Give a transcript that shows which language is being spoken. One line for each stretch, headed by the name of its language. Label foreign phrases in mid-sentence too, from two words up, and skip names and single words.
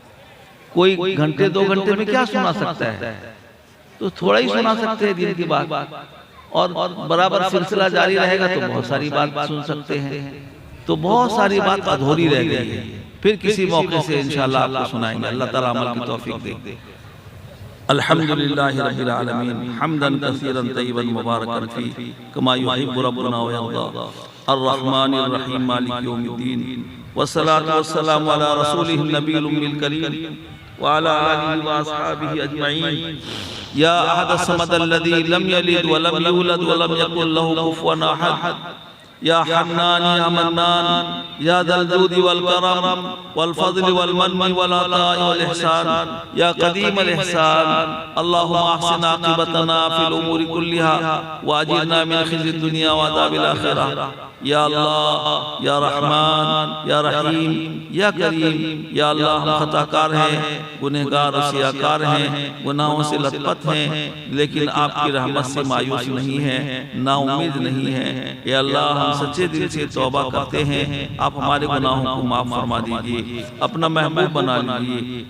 Hindi: कोई घंटे 2 घंटे में क्या सुना सकता है? तो थोड़ा ही सुना सकते हैं दीन की बात, और बराबर सिलसिला जारी रहेगा तो बहुत सारी बात सुन सकते हैं। तो बहुत सारी बात अधूरी रह गई है, फिर किसी मौके से इंशाअल्लाह आपको सुनाएंगे। अल्लाह ताला अमल की तौफीक दे।
Arabic: الحمد لله رب العالمين، حمدا كثيرا طيبا مباركا في كما يحب ربنا ويرضى. الرحمن الرحيم مالك يوم الدين، والصلاة والسلام على رسوله النبي الأمي الكريم وعلى آله وأصحابه أجمعين. يا أحد صمد الذي لم يلد ولم يولد ولم يكن له كفوا أحد. يا حنان يا منان يا ذا الجود والكرم والفضل والمن والعطاء والإحسان يا قديم الإحسان. اللهم أحسن عاقبتنا في الأمور كلها وأجرنا من خزي الدنيا وعذاب الآخرة. يا الله، يا رحمن، يا رحيم، يا كريم، يا الله,
Hindi: हम खताकार हैं, गुनहगार सियाकार हैं, गुनाहों से लथपथ हैं, लेकिन आपकी रहमत से मायूस नहीं हैं, नाउम्मीद नहीं हैं।
Arabic: يا الله,
Hindi: हम सच्चे दिल से तौबा करते हैं, आप हमारे गुनाहों को माफ़ फरमा दीजिए, अपना महबूब बना लीजिए।